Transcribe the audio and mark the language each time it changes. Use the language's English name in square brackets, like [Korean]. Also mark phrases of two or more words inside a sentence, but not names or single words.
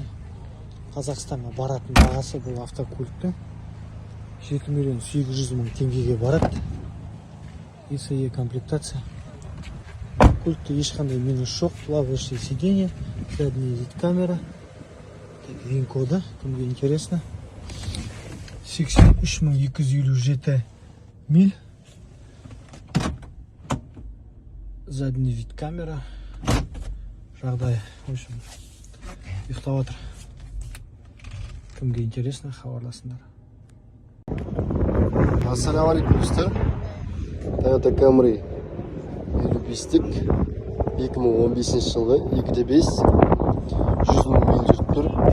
[Kazakh] Қазақстанға баратын бағасы бұл автокөліктің 7 миллион 800 мың теңгеге барады. SE комплектация. Көлікте ешқандай минус жоқ. [Russian] Плавающее сиденье, задний вид камера. ВИН-коды, кімге интересно. 83257 миль. Задний вид камера. Жағдай, в общем, [Kazakh] ұйықтап отыр. Кімге интересно, хабарласыңдар. [Arabic] السلام عليكم, достар. [Kazakh] Toyota Camry 55-тік 2015 жылғы 2.5 100 мың миль жүріп тұр.